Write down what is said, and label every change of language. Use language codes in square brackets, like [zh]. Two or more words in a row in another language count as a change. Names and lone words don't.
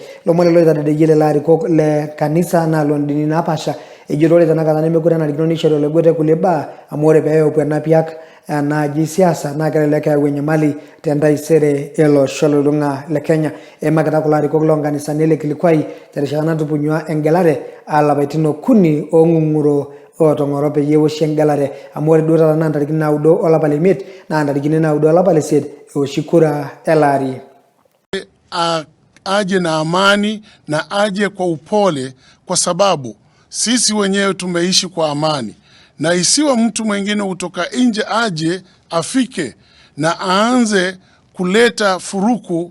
[mas] Lomon loitadedeyie lelo arikok le kanisa naa loondini naapasha ejito ore tenakata nemekure enarikino neishori oloibwete kulie baa amu ore peepuo enapiak naaji siasa naa kelelek eyau enyamali tentaisere olosho lolung'a le Kenya. Emakita kulo arikok loonkanisani ele kilikuai terishata natupunyua engelare alapaitin 3 ong'ung'uro otong'oro peyie ewoshi engelare amu ore duo taata naa ntarikini 9 olapa le 5 naa ntarikini 9 olapa le 8 ewoshi kura elaari. [sw] Aje na amani na aje kwa upole, kwa sababu sisi wenyewe tumeishi kwa amani, na isiwa mtu mwingine kutoka nje aje afike na aanze kuleta furuku.